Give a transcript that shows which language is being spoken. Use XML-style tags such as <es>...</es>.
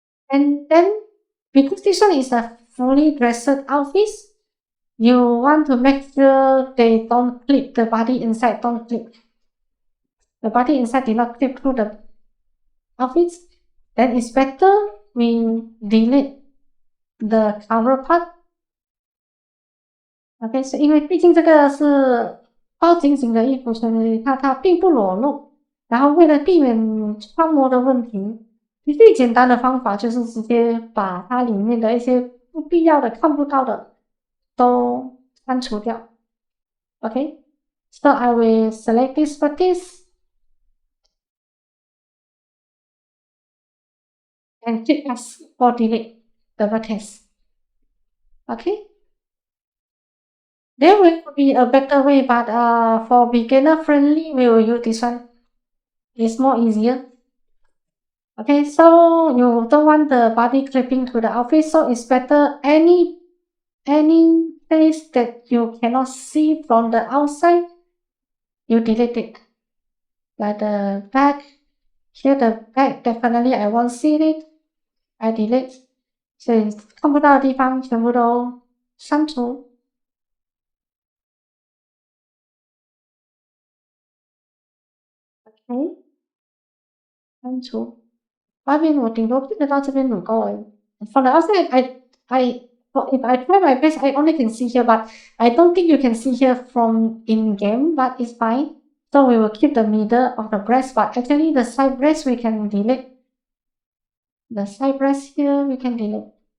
<en>And then, because this one is a fully dressed outfit, you want to make sure they don't clip the body inside, don't clip. The body inside did not clip through the outfit. Then it's better we delete the cover part.</en> <zh>OK， 是因为毕竟这个是包紧紧的衣服，所以它并不裸露。然后为了避免穿模的问题，最简单的方法就是直接把它里面的一些不必要的、看不到的都删除掉。</zh> <en>OK， so I will select this for this and click S for delete the vertex. OK. There will be a better way, but for beginner friendly, we will use this one. It's more easier. Okay, so you don't want the body clipping to the outfit, so it's better any place that you cannot see from the outside, you delete it. Like the back, here the back, definitely I won't see it. I delete.</en> <zh>所以看不到的地方全部都删除。 OK， 删除。外面我顶多看得到这边乳沟而已。</zh> <en>From the outside, if I try my best, I only can see here, but I don't think you can see here from in game, but it's fine. So we will keep the middle of the breast, but actually the side breast we can delete. The side breast here we can delete.</en>